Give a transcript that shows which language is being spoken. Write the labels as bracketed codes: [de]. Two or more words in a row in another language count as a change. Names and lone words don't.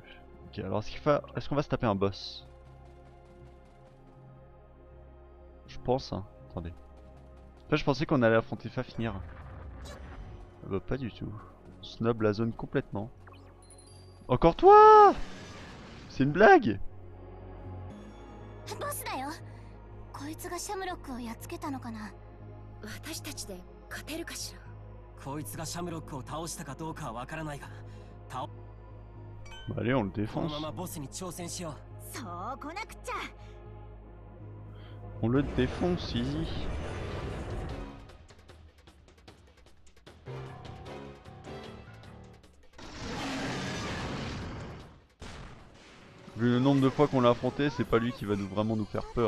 [fr] Ok, alors est-ce qu'on va se taper un boss? Je pense, hein. Attendez. Là, je pensais qu'on allait affronter Fafnir. Bah, pas du tout. Snob la zone complètement. Encore toi! C'est une blague! [ja] ボスだよ。こいつがシャムロックをやっつけたのかな。私たちで勝てるかしら。こいつがシャムロックを倒したかどうかはわからないが、 [fr] Bah, allez, on le [ja] この [fr] défonce. [ja] ままボスに挑戦しよう。そう来なくちゃ。 [fr] On le défonce, easy. Vu le nombre de fois qu'on l'a affronté, c'est pas lui qui va vraiment nous faire peur.